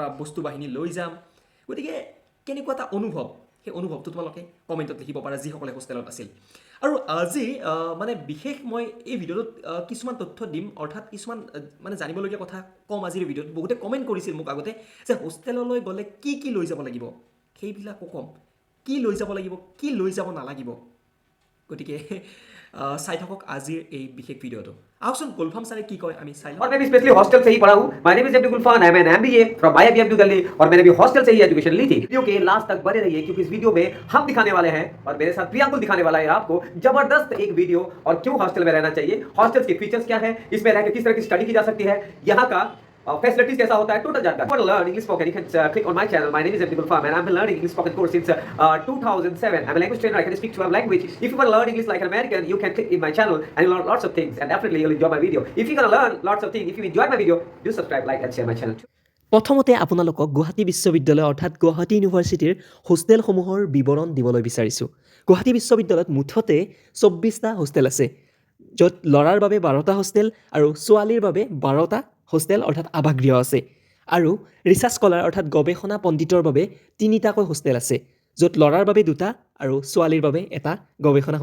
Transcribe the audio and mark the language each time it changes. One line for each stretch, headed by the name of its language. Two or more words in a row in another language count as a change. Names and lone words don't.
Assamese: বস্তু বাহিনী লৈ যাম গতিকে কেনেকুৱা এটা অনুভৱ সেই অনুভৱটো তোমালোকে কমেণ্টত লিখিব পাৰা যিসকলে হোষ্টেলত আছিল আৰু আজি মানে বিশেষ মই এই ভিডিঅ'টোত কিছুমান তথ্য দিম অৰ্থাৎ কিছুমান মানে জানিবলগীয়া কথা কম আজিৰ ভিডিঅ'ত বহুতে কমেণ্ট কৰিছিল মোক আগতে যে হোষ্টেললৈ গ'লে কি লৈ যাব লাগিব সেইবিলাকো কম কি লৈ যাব লাগিব কি লৈ যাব নালাগিব গতিকে চাই থাকক আজিৰ এই বিশেষ ভিডিঅ'টো আহকচোন গুলফাম ছাৰে কি কয় আমি চাই লওঁ
Hindi: और मैं भी स्पेशली हॉस्टल से ही पढ़ा हूँ।
English: My name is MD Gulfan, I am an MBA from IIM New Delhi
Hindi: और मैंने भी हॉस्टल से ही एजुकेशन ली थी। वीडियो के लास्ट तक बने रहिए क्योंकि इस वीडियो में हम दिखाने वाले हैं और मेरे साथ प्रियांकुल दिखाने वाला है आपको जबरदस्त एक वीडियो और क्यों हॉस्टल में रहना चाहिए, हॉस्टल्स के फीचर्स क्या है, इसमें रहकर किस तरह की स्टडी की जा सकती है, यहाँ का फैसिलिटीज कैसा होता है, टोटल जानकारी।
English: For learn English spoken, you can click on my channel. My name is MD Gulfam and I've been learning English spoken course since 2007. I'm a language trainer. I can speak 12 languages. If you want to learn English like an American, you can click in my channel and you'll learn lots of things. And definitely you'll enjoy my video. If you're gonna learn lots of things, if you enjoy my video, do subscribe, like, and share my channel too.
Assamese: প্ৰথমতে আপোনালোকক গুৱাহাটী বিশ্ববিদ্যালয় অৰ্থাৎ গুৱাহাটী ইউনিভাৰ্চিটিৰ হোষ্টেলসমূহৰ বিৱৰণ দিবলৈ বিচাৰিছোঁ গুৱাহাটী বিশ্ববিদ্যালয়ত মুঠতে 24টা হোষ্টেল আছে য'ত ল'ৰাৰ বাবে 12টা হোষ্টেল আৰু ছোৱালীৰ বাবে 12টা হোষ্টেল অৰ্থাৎ আৱাসগৃহ আছে আৰু
English: research scholar
Assamese: অৰ্থাৎ গৱেষণা পণ্ডিতৰ বাবে 3টাকৈ হোষ্টেল আছে য'ত ল'ৰাৰ বাবে 2টা আৰু ছোৱালীৰ বাবে এটা গৱেষণা